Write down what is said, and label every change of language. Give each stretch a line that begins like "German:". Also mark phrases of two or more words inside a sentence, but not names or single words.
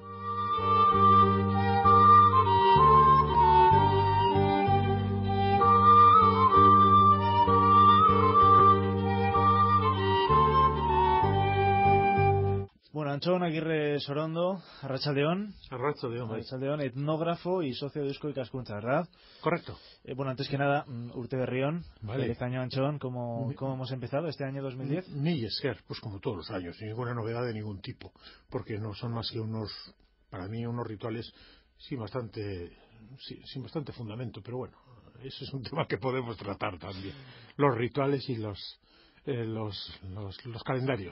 Basque: Antxon Aguirre Sorondo, Arratsaldeon.
Spanish: Arratsaldeon, etnógrafo y socio de Eusko Ikaskuntza, ¿verdad? Correcto. Bueno, antes que nada,
Basque: urte berri on.
Spanish: Vale. Feliz año, Antxon. ¿Cómo hemos empezado este año 2010?
Basque: Mila esker,
Spanish: pues como todos los años, sin ninguna novedad de ningún tipo, porque no son más que para mí unos rituales sin bastante fundamento, pero bueno, eso es un tema que podemos tratar también. Los rituales y los calendarios.